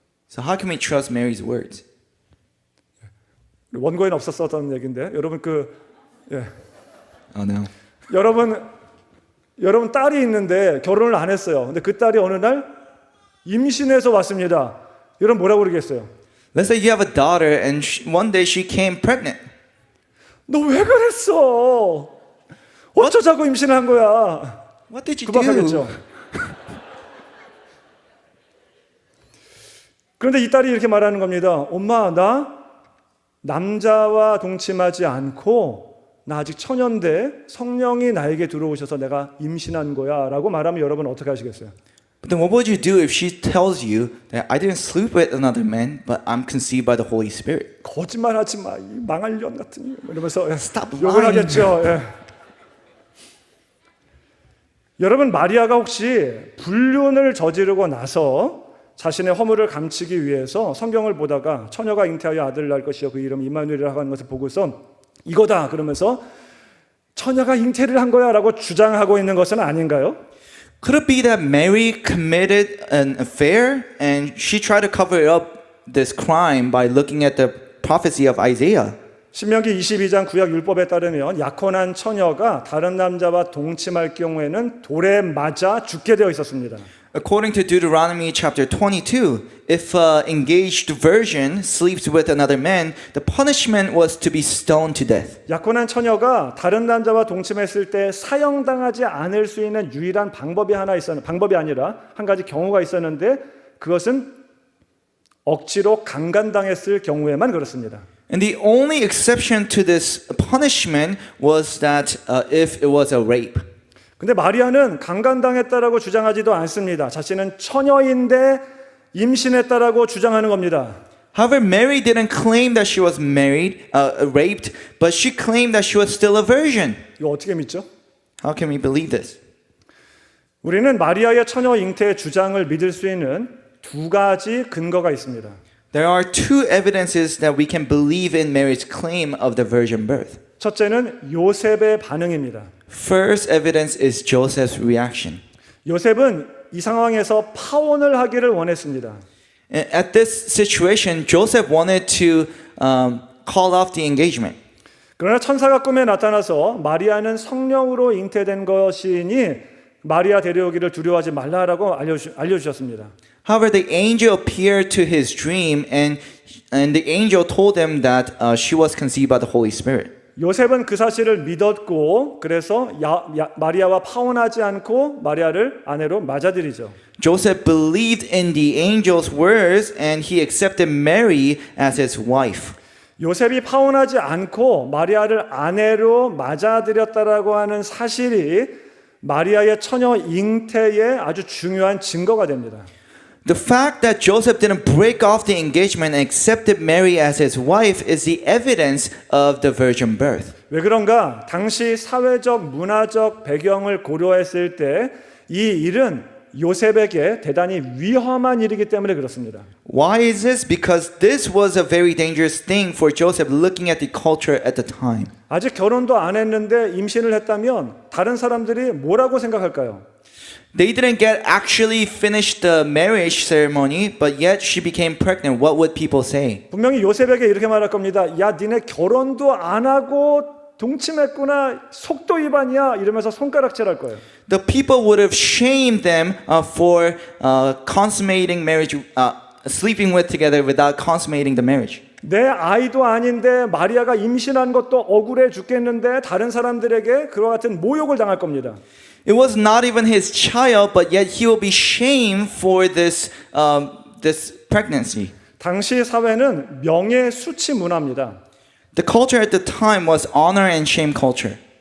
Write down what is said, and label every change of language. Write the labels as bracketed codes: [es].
[en] So how can we trust Mary's words? [ko] 원고에는 없었던 얘기인데 여러분 [en] Oh no. [ko] 여러분 딸이 있는데 결혼을 안 했어요. 근데 그 딸이 어느 날 임신해서 왔습니다. 여러분 뭐라고 그러겠어요? [en] Let's say you have a daughter and one day she came pregnant. [ko] 너 왜 그랬어? 어쩌자고 임신을 한 거야? [en] What did you [ko] 구박하겠죠. [en] do? [ko] 그런데 이 딸이 이렇게 말하는 겁니다. 엄마, 나 남자와 동침하지 않고 나 아직 처녀인데 성령이 나에게 들어오셔서 내가 임신한 거야 라고 말하면 여러분 어떻게 하시겠어요? [en] But then what would you do if she tells you that I didn't sleep with another man, but I'm conceived by the Holy Spirit? [ko] 거짓말하지 마, 이 망할 년 같은 이러면서 [en] Stop [ko] 욕을 [en] lying. [ko] 하겠죠. 여러분 마리아가 혹시 불륜을 저지르고 나서 자신의 허물을 감추기 위해서 성경을 보다가 처녀가 잉태하여 아들을 낳을 것이요 그 이름 임마누엘이라고 하는 것을 보고서 이거다 그러면서 처녀가 잉태를 한 거야 라고 주장하고 있는 것은 아닌가요? [en] Could it be that Mary committed an affair and she tried to cover up this crime by looking at the prophecy of Isaiah? [ko] 신명기 22장 구약 율법에 따르면 약혼한 처녀가 다른 남자와 동침할 경우에는 돌에 맞아 죽게 되어 있었습니다. [en] According to Deuteronomy chapter 22, if an engaged virgin sleeps with another man, the punishment was to be stoned to death. [ko] 약혼한 처녀가 다른 남자와 동침했을 때 사형당하지 않을 수 있는 유일한 방법이 아니라 한 가지 경우가 있었는데 그것은 억지로 강간당했을 경우에만 그렇습니다. [en] And the only exception to this punishment was that if it was a rape. [ko] 근데 마리아는 강간당했다라고 주장하지도 않습니다. 자신은 처녀인데 임신했다라고 주장하는 겁니다. [en] However, Mary didn't claim that she was raped, but she claimed that she was still a virgin. [ko] 이거 어떻게 믿죠? [en] How can we believe this? [ko] 우리는 마리아의 처녀 잉태의 주장을 믿을 수 있는 두 가지 근거가 있습니다. [en] There are two evidences that we can believe in Mary's claim of the virgin birth. [ko] 첫째는 요셉의 반응입니다. [en] First evidence is Joseph's reaction. [ko] 요셉은 이 상황에서 파혼을 하기를 원했습니다. [en] At this situation, Joseph wanted to call off the engagement. [ko] 그러나 천사가 꿈에 나타나서 마리아는 성령으로 잉태된 것이니 마리아 데려오기를 두려워하지 말라라고 알려주셨습니다. [en] However, the angel appeared to his dream, and the angel told him that she was conceived by the Holy Spirit. [ko] 요셉은 그 사실을 믿었고 그래서 마리아와 파혼하지 않고 마리아를 아내로 맞아들이죠. [en] Joseph believed in the angel's words, and he accepted Mary as his wife. [ko] 요셉이 파혼하지 않고 마리아를 아내로 맞아들였다라고 하는 사실이 마리아의 처녀 잉태의 아주 중요한 증거가 됩니다. [en] The fact that Joseph didn't break off the engagement and accepted Mary as his wife is the evidence of the virgin birth. [ko] 왜 그런가? 당시 사회적, 문화적 배경을 고려했을 때 이 일은 요셉에게 대단히 위험한 일이기 때문에 그렇습니다. [en] Why is this? Because this was a very dangerous thing for Joseph looking at the culture at the time. [ko] 아직 결혼도 안 했는데 임신을 했다면 다른 사람들이 뭐라고 생각할까요? [en] They didn't get actually finished the marriage ceremony, but yet she became pregnant. What would people say? [ko] 분명히 요셉에게 이렇게 말할 겁니다. 야, 니네 결혼도 안 하고 동침했구나. 속도 위반이야. 이러면서 손가락질할 거예요. [en] The people would have shamed them for consummating marriage, sleeping with together without consummating the marriage. [ko] 내 아이도 아닌데 마리아가 임신한 것도 억울해 죽겠는데 다른 사람들에게 그와 같은 모욕을 당할 겁니다. [en] It was not even his child, but yet he will be shamed for this pregnancy. [ko] 당시 사회는 명예 수치 문화입니다. [en] The culture at the time was honor and shame culture.